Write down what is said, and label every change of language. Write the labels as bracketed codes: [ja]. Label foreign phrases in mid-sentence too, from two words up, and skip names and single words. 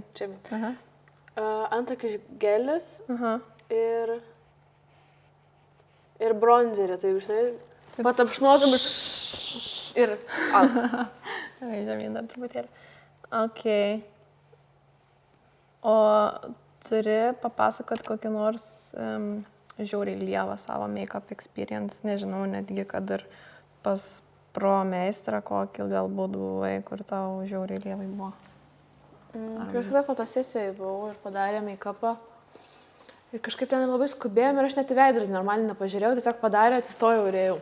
[lt] Antakių gelis ir bronzerį, tai žinai, patapšnuotum ir žemyn dar truputėlį. Ok. O turi papasakot kokį nors žiauriai lievą savo [en] make-up experience, [lt] nežinau, netgi kad ir pas pro meistrą kokį galbūt buvai, kur tau žiauriai lievai buvo. Kažkada fotosesijai buvau ir padarė make-upą. Ir kažkaip ten labai skubėjom ir aš net į veidrodį normaliai nepažiūrėjau, tiesiog padarė, atsistojau ir ėjau.